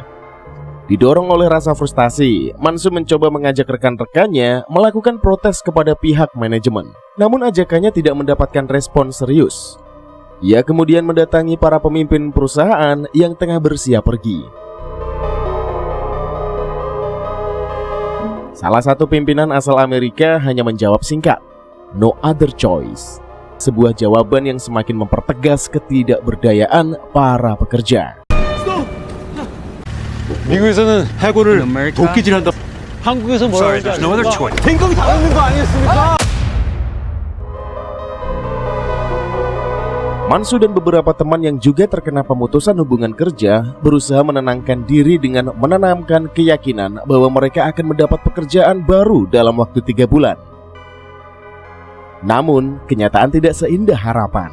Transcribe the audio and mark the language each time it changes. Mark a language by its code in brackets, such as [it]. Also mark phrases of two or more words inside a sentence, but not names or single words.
[id] Didorong oleh rasa frustasi, Man-soo mencoba mengajak rekan-rekannya melakukan protes kepada pihak manajemen. Namun ajakannya tidak mendapatkan respon serius. Ia kemudian mendatangi para pemimpin perusahaan yang tengah bersiap pergi. Salah satu pimpinan asal Amerika hanya menjawab singkat, [en] "No other choice." [id] Sebuah jawaban yang semakin mempertegas ketidakberdayaan para pekerja. [ko] 미국에서는 해고를 도끼질한다. 한국에서 뭐라고 하지? [en] No other choice. [ko] 생각이 다르는 거 아니겠습니까? [id] Man-soo dan beberapa teman yang juga terkena pemutusan hubungan kerja berusaha menenangkan diri dengan menanamkan keyakinan bahwa mereka akan mendapat pekerjaan baru dalam waktu 3 bulan. Namun, kenyataan tidak seindah harapan.